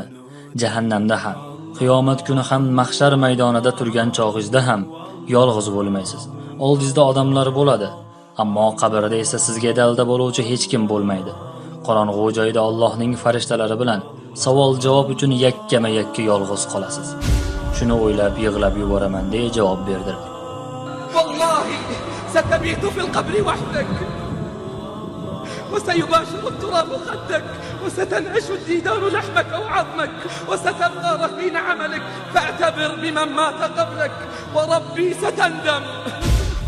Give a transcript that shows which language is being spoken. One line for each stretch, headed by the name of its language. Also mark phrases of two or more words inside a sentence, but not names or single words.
Uzbek: Jahannamda ham, qiyomat kuni ham, mahshar maydonida turgan chog'ingizda ham yolg'iz bo'lmaysiz. Oldingizda odamlar bo'ladi, ammo qabrda esa sizga dalda bo'luvchi hech kim bo'lmaydi. Qorong'u joyda Allohning farishtalari bilan savol-javob uchun yakkama-yakka yolg'iz qolasiz. Shuni o'ylab yig'lab yuboraman" deya javob berdilar.
Arabic: والله ستبيت في القبر وحدك وسيباشر التراب خدك وستنعش الديدان لحمك وعظمك وستبقى رهين عملك فاعتبر بمن مات قبلك وربي ستندم.